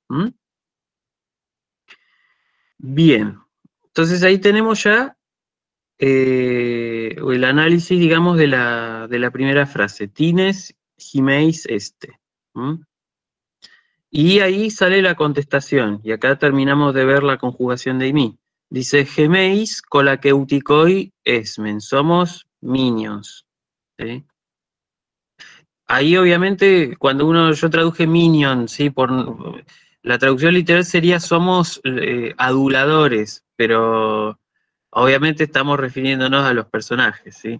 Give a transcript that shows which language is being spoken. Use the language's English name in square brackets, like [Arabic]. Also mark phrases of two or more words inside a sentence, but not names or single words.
[Spanish] Bien, entonces ahí tenemos ya el análisis, digamos, de la primera frase. [Greek] τινες ἡμεῖς, [Spanish] este. ¿Mm? Y ahí sale la contestación, y acá terminamos de ver la conjugación de imi. Dice, [Greek] ἡμεῖς κολακευτικοί ἐσμεν, [Spanish] somos minions. ¿Sí? Ahí obviamente, cuando yo traduje minion, ¿sí? La traducción literal sería somos aduladores, pero obviamente estamos refiriéndonos a los personajes, ¿sí?